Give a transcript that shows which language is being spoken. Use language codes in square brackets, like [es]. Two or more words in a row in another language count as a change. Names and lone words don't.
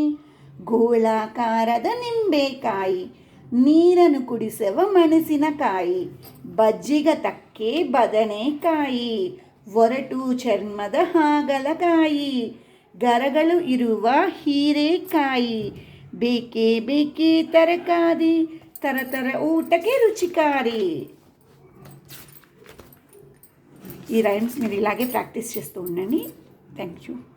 [kn] ಗೋಳಾಕಾರದ ನಿಂಬೆಕಾಯಿ. ನೀರನ್ನು ಕುಡಿಸುವ ಮೆಣಸಿನಕಾಯಿ. ಬಜ್ಜಿಗ ತಕ್ಕೆ ಬದನೆಕಾಯಿ. ಒರಟು ಚರ್ಮದ ಹಾಗಲಕಾಯಿ. ಗರಗಳು ಇರುವ ಹೀರೆಕಾಯಿ. ಬೇಕೇ ಬೇಕೇ ತರಕಾರಿ [te] తరతర ఊటకి రుచికారి. ఈ రైమ్స్ మీరు ఇలాగే ప్రాక్టీస్ చేస్తూ ఉండండి. [en] thank you.